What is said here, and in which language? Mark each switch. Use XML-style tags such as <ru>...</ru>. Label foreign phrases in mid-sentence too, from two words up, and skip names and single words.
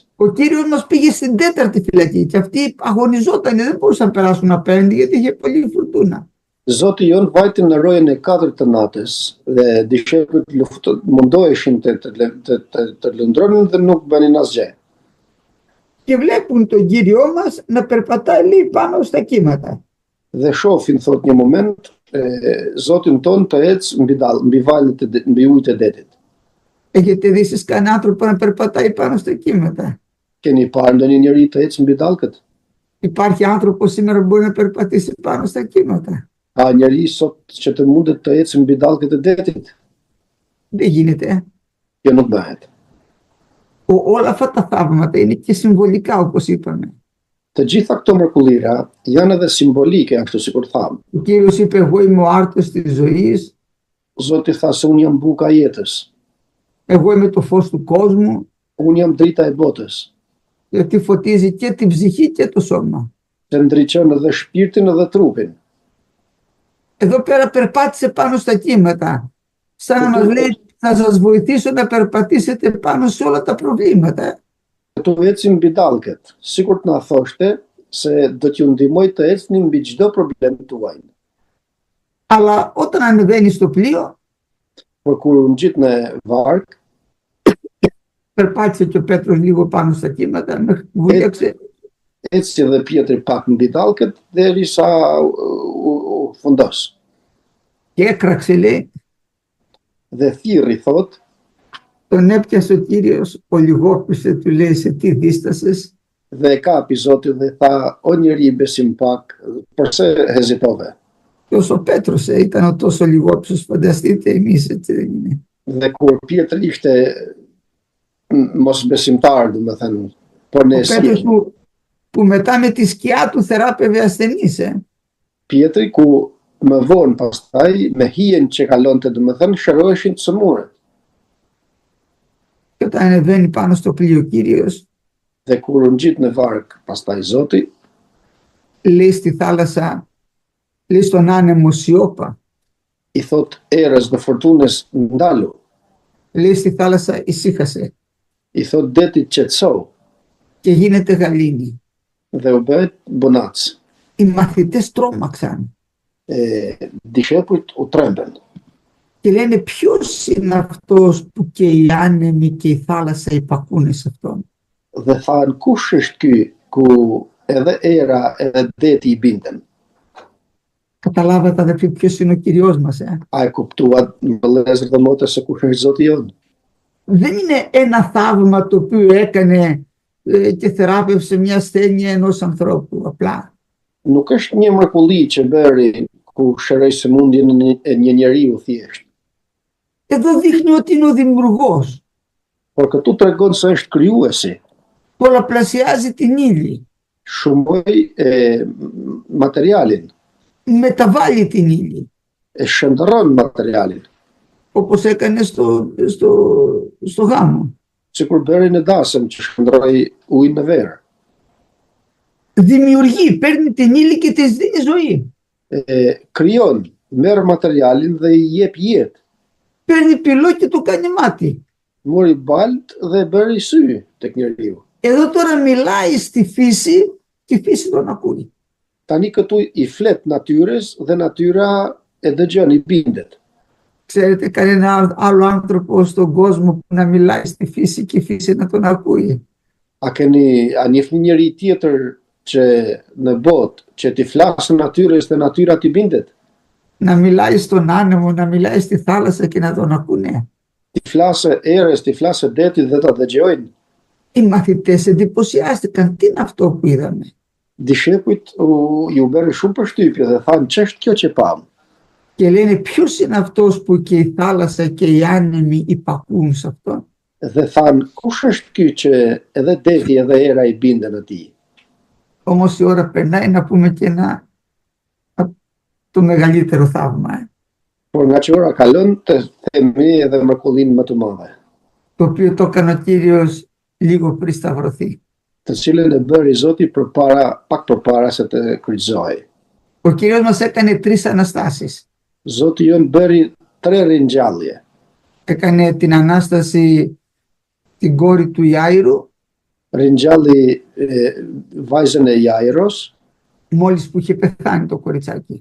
<el>Ο Κύριος μας πήγε στην τέταρτη φυλακή και αυτοί αγωνιζόταν, δεν μπορούσαν να περάσουν απέναντι γιατί είχε πολύ φουρτούνα.</el> <sq>Zoti jon vajtin në rojën e 4 të natës dhe dishepujt mundoheshin të lundronin dhe nuk bënin asgjë.</sq> <el>Και βλέπουν τον Κύριό μας να περπατάει, λέει, πάνω στα κύματα.</el> <sq>Dhe shohin, thot një moment, Zotin ton të ecë mbi valët mbi ujët e detit.</sq> <el>Έχετε δει εσείς κανέναν άνθρωπο να περπατάει πάνω στα κύματα?</el> <sq>Keni parë ndonjë njeri të ecë mbi dallkët?</sq> <el>Υπάρχει άνθρωπος σήμερα που μπορεί να περπατήσει πάνω στα κύματα?</el> <sq>Ka njeri sot që të mundet të ecë mbi dallkët e detit?</sq> <el>Δεν γίνεται.</el> <sq>Kjo nuk bëhet.</sq> <el>Όλα αυτά τα θαύματα είναι και συμβολικά, όπως είπαμε.</el> <sq>Të gjitha këto mrekullira janë edhe simbolike, ashtu sikur tham.</sq> <el>Ο Κύριος είπε, εγώ είμαι ο άρτος της ζωής,</el> <sq>Zoti tha se unë jam buka e jetës,</sq> <el>εγώ είμαι το φως του κόσμου,</el> <sq>unë jam drita e botës,</sq> <el>γιατί φωτίζει και την ψυχή και το σώμα.</el> <sq>që ndriçon edhe shpirtin edhe trupin.</sq> <el>Εδώ πέρα περπάτησε πάνω στα κύματα, σαν να μας λέει, θα σας βοηθήσω να περπατήσετε πάνω σε όλα τα προβλήματα.</el> <sq>Këtu ecim mbi dallkët, sikur të na thoshte se do t'ju ndihmoj të ecni mbi çdo problem tuaj.</sq> <el>Αλλά όταν ανεβαίνει στο πλοίο,</el> <sq>Por kur ngjit në varg,</sq> <el>περπάτησε και ο Πέτρος λίγο πάνω στα κύματα, με βούλιαξε</el> <sq>eci edhe Pietri pak mbi dallkët derisa u fundos.</sq> <el>και έκραξε, λέει,</el> <sq>Dhe thirri, thot,</sq> <el>τον έπιασε ο Κύριος, ολιγόπισε, του λέει, σε τι δίστασες?</el> <sq>dhe e kapi Zoti dhe tha, o njeri besim pak, përse hezitove?</sq> <el>Και όσο ο Πέτρος ήταν τόσο λιγόπισος, φανταστείτε εμείς, έτσι δεν είναι?</el> <sq>Dhe kur Pietri ishte mos besimtar, domethënë, por ne</sq> <el>Ο Πέτρος που μετά με τη σκιά του θεράπευε ασθενείς.</el> <sq>Pietri ku më vonë pastaj me hijen që kalonte domethënë shëroheshin të sëmurët.</sq> <el>Και όταν ανεβαίνει πάνω στο πλοίο ο Κύριος,</el> <sq>Dhe kur u ngjit në varg pastaj Zoti,</sq> <el>λέει στη θάλασσα, λέει στον άνεμο σιώπα,</el> <sq>i thot erës dhe fortunës ndalu,</sq> <el>λέει στη θάλασσα ησύχασε</el> <sq>i thot detit qetëso</sq> <el>και γίνεται γαλήνη.</el> <sq>dhe u bëhet bonac.</sq> <el>Οι μαθητές τρόμαξαν</el> <sq>Dishepujt u tremben</sq> <el>και λένε ποιος είναι αυτός που και οι άνεμοι και η θάλασσα υπακούνε σε αυτόν.</el> <sq>dhe thanë kush është ky ku edhe era edhe deti i binden.</sq> <el>Καταλάβατε αδερφοί ποιος είναι ο Κυριός μας.</el> <sq>A e kuptuat vëllezër dhe motra se kush është Zoti jonë?</sq> <el>Δεν είναι ένα θαύμα το οποίο έκανε και θεράπευσε μια ασθένεια ενός ανθρώπου απλά.</el> <sq>Nuk është një mrekulli që bëri ku shëroi sëmundjen e një njeriu thjesht.</sq> <el>Εδώ δείχνει ότι είναι ο δημιουργός.</el> <sq>Por këtu tregon se është krijuesi.</sq> <el>Πολλαπλασιάζει την ύλη.</el> <sq>Shumoi materialin,</sq> <el>Μεταβάλλει την ύλη.</el> <sq>e shëndërron materialin.</sq> <el>Όπως έκανε στο γάμο.</el> <sq>Sikur bëri në dasëm që shëndroi ujin në verë.</sq> <el>Δημιουργεί, παίρνει την ύλη και της δίνει ζωή.</el> <sq>Krijon, merr materialin dhe i jep jetë.</sq> <el>Παίρνει πυλό και του κάνει μάτι.</el> <sq>Mori balt dhe bëri sy tek njeriu.</sq> <el>Εδώ τώρα μιλάει στη φύση και η φύση τον ακούει.</el> <sq>Tani këtu i flet natyrës dhe natyra e dëgjon, i bindet.</sq> <el>Ξέρετε κανένα άλλο άνθρωπο στον κόσμο που να μιλάει στη φύση και η φύση να τον ακούει?</el> <sq>A njihni njëri tjetër që në botë që ti flasë natyrës dhe natyra ti bindet?</sq> <el>Να μιλάει στον άνεμο, να μιλάει στη θάλασσα και να τον ακούνε?</el> <sq>Ti flasë erës, ti flasë detit dhe ta dëgjojnë?</sq> <el>Οι μαθητές εντυπωσιάστηκαν. Τι είναι αυτό που είδαμε?</el> <sq>Dishepujt ju bërë shumë përshtypje dhe thanë ç'është kjo që pam?</sq> <el>Και λένε ποιος είναι αυτός που και η θάλασσα και οι άνεμοι υπακούν σε αυτόν?</el> <sq>Dhe thanë kush është ky që edhe deti edhe era i binden atij?</sq> <el>Όμως η ώρα περνάει να πούμε και το μεγαλύτερο θαύμα.</el> <sq>Por nga që ora kalon të themi edhe mrekullinë më të madhe,</sq> <el>Το οποίο το έκανε ο Κύριος λίγο πριν σταυρωθεί.</el> <sq>të cilën e bëri Zoti pak përpara se të kryqëzohej.</sq> <el>Ο Κύριος μας έκανε 3 Αναστάσεις.</el> <sq>Zoti jon bëri 3 ringjallje.</sq> <el>Έκανε την Ανάσταση την κόρη του Ιάηρου,</el> <sq>Ringjalli vajzën e Jairos,</sq> <el>μόλις που είχε πεθάνει το κοριτσάκι.</el>